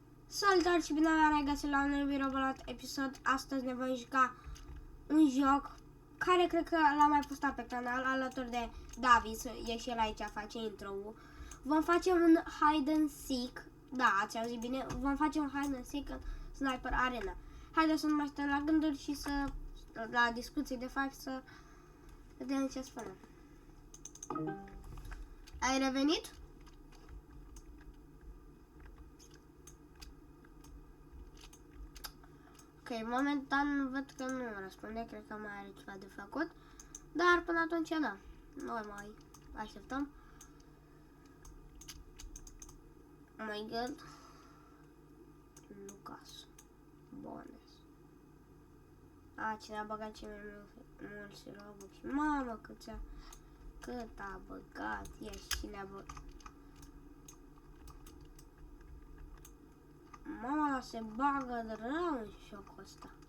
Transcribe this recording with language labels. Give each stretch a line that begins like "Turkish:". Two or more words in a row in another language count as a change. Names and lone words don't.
Romanian: Salutare și bine v-am regăsit la un nou video episod. Astăzi ne vom juca un joc care cred că l-am mai postat pe canal alături de David, e și el aici, face intro-ul. Vom face un
English: hide and seek,
Romanian: da, ați auzit bine, vom face un
English: hide and seek
Romanian: în Sniper Arena. Haideți să nu mai stăm la gânduri și să, la discuții de fapt, să vedem ce spunem. Ai revenit? Ok, momentan văd că nu răspunde, cred că mai are ceva de făcut, dar până atunci da, noi mai așteptăm.
English: Oh my god.
Romanian: Lucas Bones. Cine a băgat cei mai mulți Robux. Mamă, cât a băgat. Ești, cine a băgat. Mama, se bagă de rău în jocul ăsta.